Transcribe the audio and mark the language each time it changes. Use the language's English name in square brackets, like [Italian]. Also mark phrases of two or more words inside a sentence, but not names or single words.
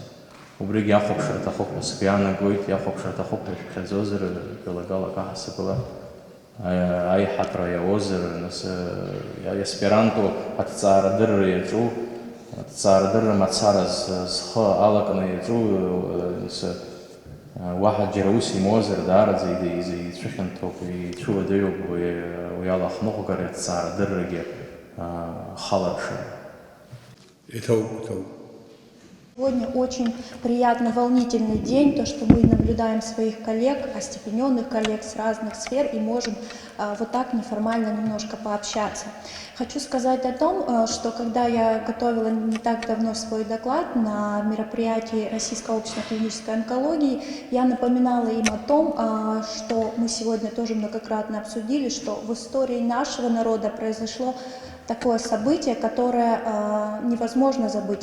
[Abkhazian] Убригьы иахәаԥшыр аҭахуп ҳәа сгәы иаанагоит, иахәаԥшыр аҭахуп ҳәа шәхьаӡозар, жәалагалак аҳасабала аиҳатра иауозар, нас аспиранту аҭҵаарадырра иаҿу, аҭҵаарадырра мацара зхы алакны иаҿу, уаҳа џьара ус имоуазар, даараӡа ицәыхьанҭоуп, ицәыуадаҩуп уи ала ахныҟәгара аҭҵаарадыррагьы халаршара. Иҭоуп. [Russian] Сегодня очень приятный, волнительный день, то, что мы наблюдаем своих коллег, остепененных коллег с разных сфер и можем вот так неформально немножко пообщаться. Хочу сказать о том, что когда я готовила не так давно свой доклад на мероприятии Российского общества клинической онкологии, я напоминала им о том, что мы сегодня тоже многократно обсудили, что в истории нашего народа произошло такое событие, которое невозможно забыть.